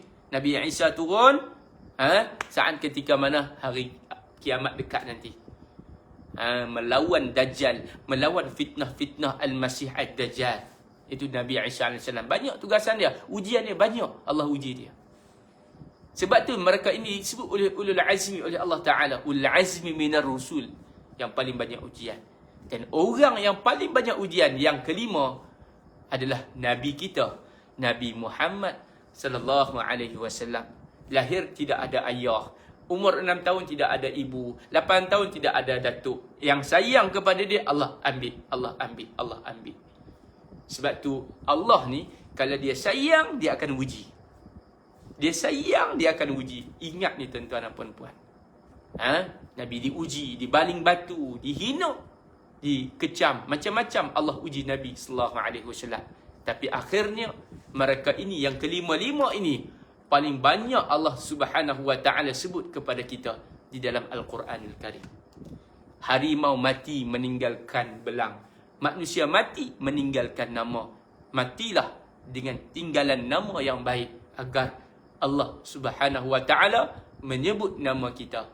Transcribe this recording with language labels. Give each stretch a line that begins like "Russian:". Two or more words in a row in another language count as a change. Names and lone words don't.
Malay: Nabi Isa turun saat ketika mana hari kiamat dekat nanti. Melawan Dajjal, melawan fitnah-fitnah Al-Masih Ad-Dajjal. Itu Nabi Isa AS. Banyak tugasan dia, ujian dia banyak. Allah uji dia. Sebab tu mereka ini disebut oleh
Arabic: أولو العزم
Malay: oleh
Arabic: الله تعالى. أولو العزم من الرسل,
Malay: yang paling banyak ujian. Dan orang yang paling banyak ujian yang kelima adalah Nabi kita, Nabi Muhammad
Arabic: صلى الله عليه وسلم.
Malay: Lahir tidak ada ayah, umur 6 tahun tidak ada ibu, 8 tahun tidak ada datuk. Yang sayang kepada dia, Allah ambil, Allah ambil, Allah ambil. Sebab tu Allah ni, kalau dia sayang, dia akan uji. Dia sayang, dia akan uji. Ingat ni tuan-tuan dan puan-puan. Nabi diuji, dibaling batu, dihina, dikecam, macam-macam Allah uji Nabi
Arabic: صلى الله عليه وسلم.
Malay: Tapi akhirnya mereka ini yang kelima-lima ini paling banyak
Arabic: الله سبحانه وتعالى
Malay: sebut kepada kita di dalam
Arabic: القرآن الكريم.
Malay: Harimau mati meninggalkan belang. Manusia mati meninggalkan nama. Matilah dengan tinggalan nama yang baik agar
Arabic: الله سبحانه وتعالى
Malay: menyebut nama kita.